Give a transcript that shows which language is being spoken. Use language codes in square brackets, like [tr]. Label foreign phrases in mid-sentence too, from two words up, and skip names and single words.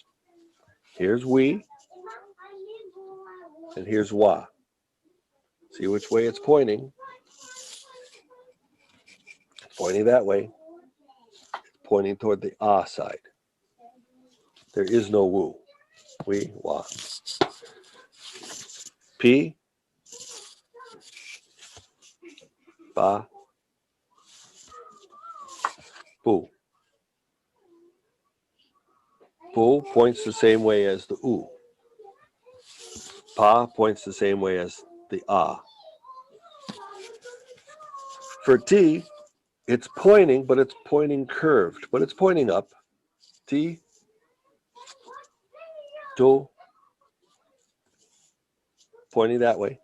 [en] Here's we, and here's wa. See which way it's pointing. It's pointing that way. It's pointing toward the ah side. There is no wu. We, wa. P, ba, bu. Bu points the same way as the u. Pa points the same way as the ah. For T, it's pointing, but it's pointing curved, but it's pointing up. T, do, pointing that way.